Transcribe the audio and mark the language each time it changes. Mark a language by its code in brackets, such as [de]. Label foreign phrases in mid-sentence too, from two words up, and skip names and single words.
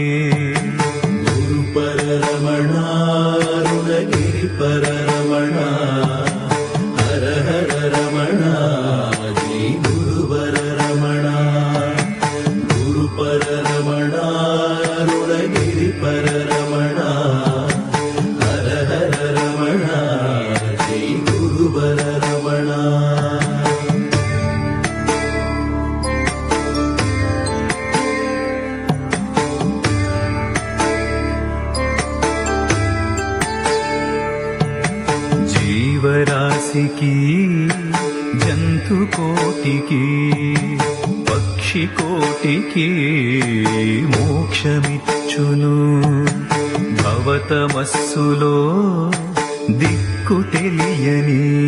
[sa] गुरुपर रमण अरुणगिरिपर रमण हर हर रमण जय गुरुवर रमण गुरुपर रमण अरुणगिरिपर रमण हर हर रमण जय गुरुवर रमण [te] జీవరాశికి జంతు కోటికి పక్షి కోటికి మోక్షమిచ్చును భవతమస్సులో దిక్కు తెలియని